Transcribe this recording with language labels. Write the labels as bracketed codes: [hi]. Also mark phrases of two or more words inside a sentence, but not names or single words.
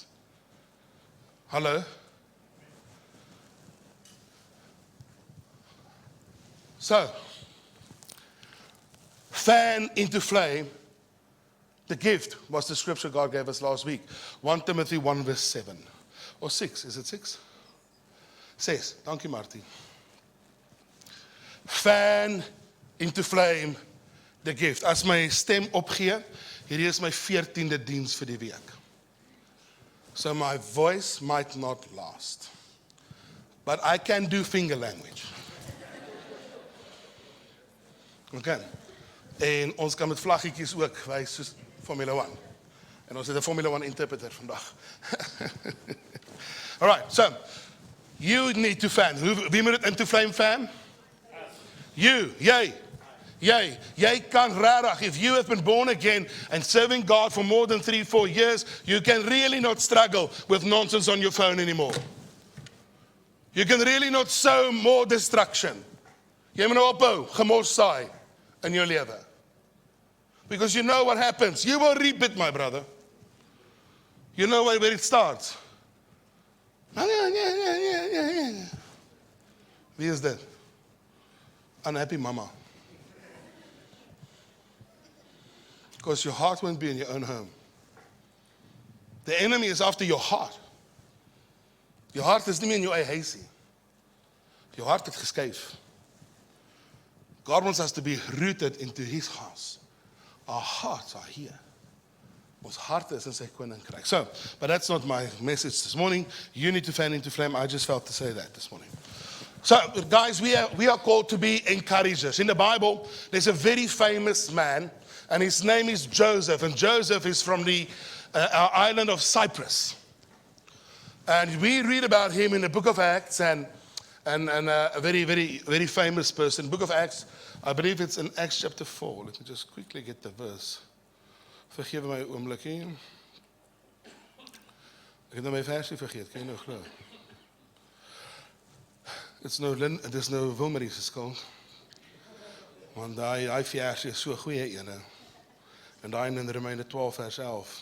[en] Hello? So, fan into flame. The gift was the scripture God gave us last week. 1 Timothy 1 verse 7. Or 6, is it 6? 6, thank you Marty. Fan into flame the gift. [af] As my stem opgee, hierdie is my 14de diens vir die week. [en] So my voice might not last. But I can do finger language. Okay. [af] En ons kan met vlaggetjies ook wys soos Formula 1. En ons het 'n Formula 1 interpreter vandag. [en] All right, so you need to fan. [af] Wie moet dit [en] into flame fan? [af] Jy kan regtig, [en] if you have been born again and serving God for more than 3-4 years, you can really not struggle with nonsense on your phone anymore. You can really not sow more destruction. [af] Jy moet nou ophou, gemors saai in jou lewe. [en] Because you know what happens. You will reap it, my brother. You know where it starts. [af] Wie is dit? [en] Unhappy mama. Because your heart won't be in your own home. The enemy is after your heart. Your heart is [af] nie meer in jou eie huisie. [en] Your heart [af] het geskuif. [en] God wants us to be rooted into his house. Our hearts are here. [af] Ons harte is in sy koninkryk. [en] So, but that's not my message this morning. You need to fan into flame. I just felt to say that this morning. So, guys, we are called to be encouragers. In the Bible, there's a very famous man, and his name is Joseph. And Joseph is from the island of Cyprus. And we read about him in the book of Acts, and a very, very, very famous person. Book of Acts, I believe it's in Acts chapter 4. Let me just quickly get the verse. [af] Vergewe my oombliekie. Ek het nou my versie vergeet, kan jy nou glo? Dit is nou Wilmarie se skuld. Want daai versie is so goeie ene. En daai in Romeine 12 vers 11.